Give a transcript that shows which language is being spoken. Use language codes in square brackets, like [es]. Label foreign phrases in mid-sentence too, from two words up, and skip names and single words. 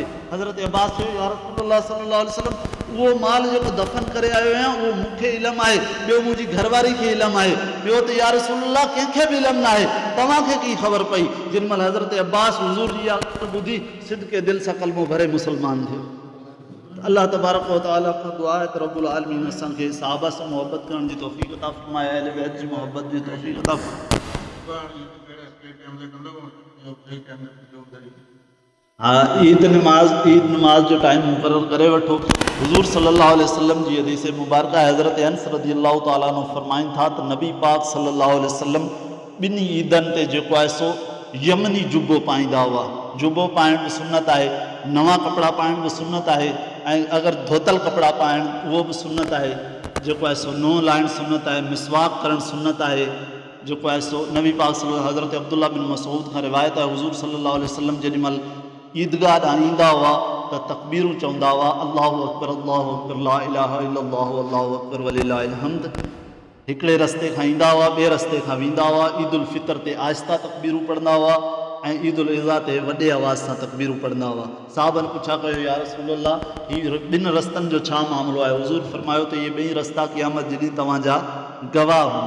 [sd] हज़रत अब्बास चयो, [ar] يا رسول الله صلى الله عليه وسلم [sd] उहो माल जेको दफ़न करे आयो आहियां उहो मूंखे इल्मु आहे, ॿियो मुंहिंजी घरवारी खे इल्मु आहे, ॿियो त [ar] يا رسول الله [sd] कंहिंखे बि इल्मु न आहे, तव्हांखे कीअं ख़बर पई? जिन महिल हज़रत अब्बास हुज़ूर जी इहा ॿुधी सिदके दिलि सां कलमो भरे मुस्लमान थियो। [ar] الله تبارك وتعالى [sd] खां दुआ है त [ar] رب العالمين [sd] असांखे सहाबा सां मोहब्बत करण जी तौफ़ीक़ अता फ़रमाए, अहले बैत जी मोहब्बत जी तौफ़ीक़ अता हाँ ईद नमाज जो टाइम मुक़र्रर करे वठो। हुज़ूर [ar] صلى الله عليه وسلم [sd] जी हदीस मुबारक हज़रत अनस [ar] رضي الله تعالى عنه [sd] फरमाइनि था त नबी पाक [ar] صلى الله عليه وسلم [sd] ॿिनी ईदनि ते जेको आहे सो यमनी जुबो पाईंदा हुआ। जुबो पाइण बि सुन्नत आहे, नवां कपिड़ा पाइण बि सुन्नत आहे, ऐं अगरि धोतल कपिड़ा पाइण उहो बि सुन्नत आहे। जेको आहे सो नों लाइण सुन्नत आहे, मिसवाक करणु सुन्नत आहे। जेको आहे सो नबी पाक सल्लल्लाहु हज़रत अब्दुल्ला बिन मसऊद खां रिवायत आहे हुज़ूर [ar] صلى الله عليه وسلم [sd] जेॾीमहिल ईदगाह ॾांहुं ईंदा हुआ त तकबीरूं चवंदा हुआ, [ar] الله أكبر لا إله إلا الله الله أكبر ولله الحمد. [sd] हिकिड़े रस्ते खां ईंदा हुआ, ॿिए रस्ते खां वेंदा हुआ। ईद उल फितर ते आहिस्ता तकबीरूं पढ़ंदा हुआ ऐं ईद उल अज़हा ते वॾे आवाज़ सां तकबीरूं पढ़ंदा हुआ। साहबनि पुछा कयो [ar] يا رسول الله, [sd] हीअ ॿिनि रस्तनि जो छा मामिलो आहे? हुज़ूर फरमायो त इहे ॿई रस्ता क़यामत जॾहिं तव्हांजा गवाह हूंदा।